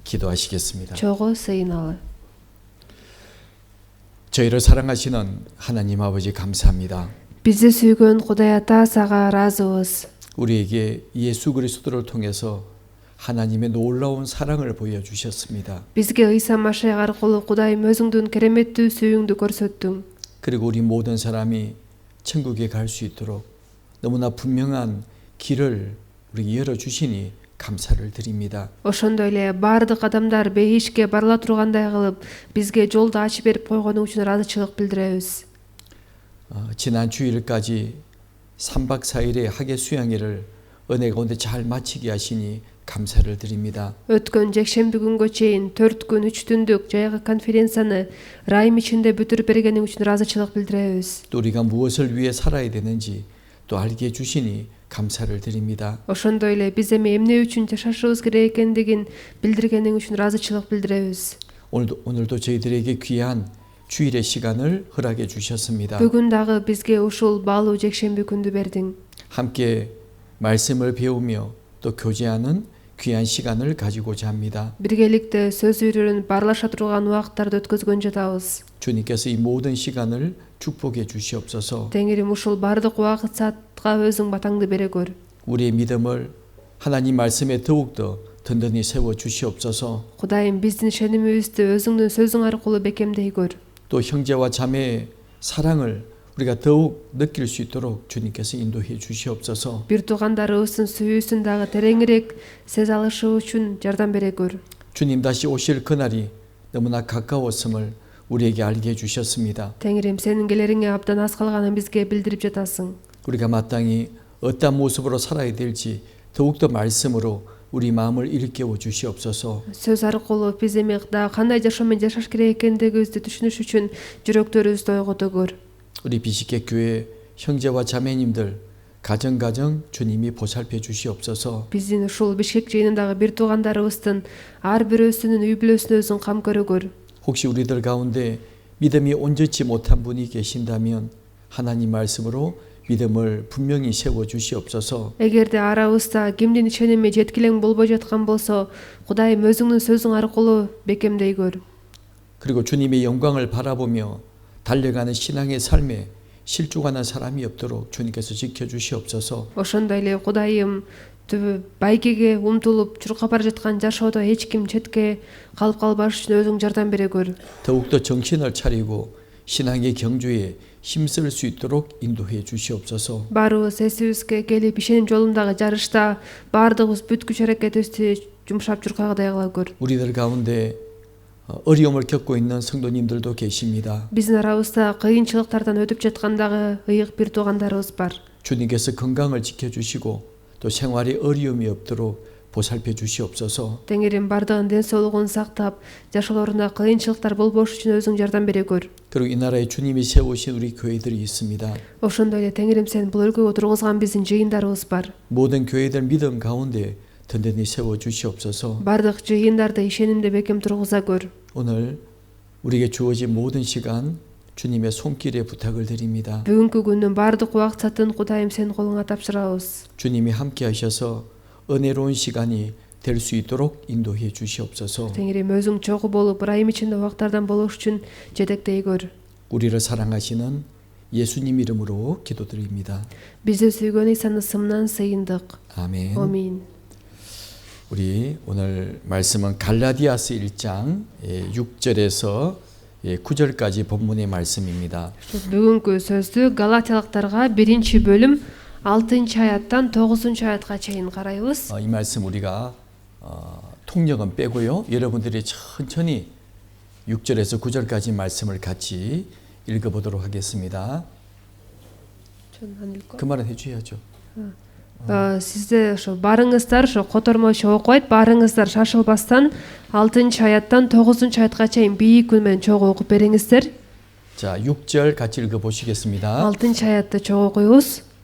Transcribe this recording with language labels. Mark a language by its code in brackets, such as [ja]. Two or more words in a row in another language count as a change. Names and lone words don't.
[ko] 기도하시겠습니다. [ky] чогуу сыйыналы. [ko] 저희를 사랑하시는 하나님 아버지 감사합니다. [ky] Бизди сүйгөн Кудай Ата сага ыраазыбыз. [ko] 우리에게 예수 그리스도를 통해서 하나님의 놀라운 사랑을 보여주셨습니다. [ky] Бизге Ыйса Машайх аркылуу Кудайым өзүңдүн кереметтүү сүйүүңдү көрсөттүң. [ko] 그리고 우리 모든 사람이 천국에 갈 수 있도록 너무나 분명한 길을 우리 열어주시니 감사를 드립니다. [ky] Ошондой эле баардык адамдар бейишке барыла тургандай кылып бизге жолду ачып берип койгону үчүн ыраазычылык билдиребиз. [ko] 지난 주일까지 3박 4일의 학예 수양회를 은혜 가운데 잘 마치게 하시니 감사를 드립니다. [ky] Өткөн жекшемби күнгө чейин 4 күн 3 түндүк жайгы конференцияны ырайым ичинде бүтүрүп бергениң үчүн ыраазычылык билдиребиз. [ko] 또 우리가 무엇을 위해 살아야 되는지 또 알게 해주시니 감사를 드립니다. [ky] Ошондой эле биз эми эмне үчүн жашашыбыз керек экендигин билдиргениң үчүн ыраазычылык билдиребиз. [ko] 오늘도 저희들에게 귀한 주일의 시간을 허락해 주셨습니다. [ky] Бүгүн дагы бизге ушул баалуу жекшемби күндү бердиң. [ko] 함께 말씀을 배우며 또 교제하는 귀한 시간을 가지고자 합니다. [ky] Биргеликте сөз үйрөнүп барлаша турган убакыттарды өткөзгөн жатабыз. [ko] 주님께서 이 모든 시간을 축복해 주시옵소서. [ky] Теңирим ушул бардык убакыт саатка өзүң батаңды бере көр. [ko] 우리의 믿음을 하나님 말씀에 더욱더 든든히 세워 주시옵소서. [ky] Кудайым биздин ишенимибизди өзүңдүн сөзүң аркылуу бекемдей көр. [ko] 또 형제와 자매의 사랑을 우리가 더욱 느낄 수 있도록 주님께서 인도해 주시옵소서. [ky] Бир туугандарыбыздын сүйүүсүн дагы тереңирээк сезе алышыбыз үчүн жардам бере көр. [ko] 주님 다시 오실 그날이 너무나 가까웠음을 우리에게 알게 해 주셨습니다. [ky] Теңирим сенин келериңе абдан аз калганын бизге билдирип жатасың. [ko] 우리가 마땅히 어떤 모습으로 살아야 될지 더욱더 말씀으로 우리 마음을 일깨워 주시옵소서. [ky] Сөз аркылуу биз эми дагы кандай жашоомен жашаш керек экендигибизди түшүнүш үчүн жүрөктөрүбүздү ойгото көр. [ko] 우리 비식계 교회 형제와 자매님들 가정 주님이 보살펴 주시옵소서. [ky] Биздин ушул Бишкек жыйынындагы бир туугандарыбыздын ар бирөөсүнүн үй бүлөсүнө өзүң кам көрө көр. [ko] 혹시 우리들 가운데 믿음이 온전치 못한 분이 계신다면 하나님 말씀으로 믿음을 분명히 세워 주시옵소서. [ky] Эгерде арабызда кимдин ишеними жеткилең болбой жаткан болсо, Кудайым өзүңдүн сөзүң аркылуу бекемдей көр. [ko] 그리고 주님의 영광을 바라보며 달려가는 신앙의 삶에 실족하는 사람이 없도록 주님께서 지켜 주시옵소서. [ky] Ошондой эле Кудайым байгеге умтулуп чуркап бара жаткан жашоодо эч ким четке калып калбаш үчүн өзүң жардам бере көр. [ko] 더욱더 정신을 차리고 신앙의 경주에 힘쓸 수 있도록 인도해 주시옵소서. [ky] Баарыбыз эсибизге келип ишеним жолундагы жарышта баардыгыбыз бүт күч аракетибизди жумшап чуркагыдай кыла көр. [ko] 우리들 가운데 어려움을 겪고 있는 성도님들도 계십니다. [ky] Биздин арабызда кыйынчылыктардан өтүп жаткандагы ыйык бир туугандарыбыз бар. [ko] 주님께서 건강을 지켜주시고 또 생활에 어려움이 없도록 보살펴 주시옵소서. [ky] Теңирим бардыгын ден соолугун сактап, жашоолорунда кыйынчылыктар болбош үчүн өзүң жардам бере көр. [ko] 그리고 이 나라에 주님이 세우신 우리 교회들이 있습니다. [ky] Ошондой эле Теңирим сен бул өлкөгө тургузган биздин жыйындарыбыз бар. [ko] 모든 교회들 믿음 가운데 든든히 세워 주시옵소서. [ky] Бардык жыйындарды ишенимде бекем тургуза көр. [ko] 오늘 우리에게 주어진 모든 시간 주님의 손길에 부탁을 드립니다. [ky] Бүгүнкү күндүн бардык убакыт сатын Кудайым сенин колуңа тапшырабыз. [ko] 주님이 함께 하셔서 은혜로운 시간이 될 수 있도록 인도해 주시옵소서. [ky] Теңирим өзүң чогуу болуп, ырайым ичинде убактардан болуш үчүн жетектей көр. [ko] 우리를 사랑하시는 예수님 이름으로 기도드립니다. [ky] Бизди сүйгөн Ыйсанын ысымынан сыйындык. [ko] 아멘. [ky] Амин. [ko] 우리 오늘 말씀은 갈라디아서 1장 6절에서 9절까지 본문의 말씀입니다. [ky] Бүгүнкү сөздү Галатиялыктарга 1-бөлүм 6-аяттан 9-аятка чейин карайбыз. [ko] 이 말씀 우리가 통역은 빼고요. 여러분들이 천천히 6절에서 9절까지 말씀을 같이 읽어보도록 하겠습니다. 그 말은 해줘야죠. [ky] Сизде ошо барыңыздар ошо котормочу окуйт, барыңыздар шашылбастан 6-аяттан 9-аятка чейин бийик үн менен чогуу окуп бериңиздер. [ko] 자, 6절 같이 읽어보시겠습니다. [ky] 6-аятты чогуу окуйбуз.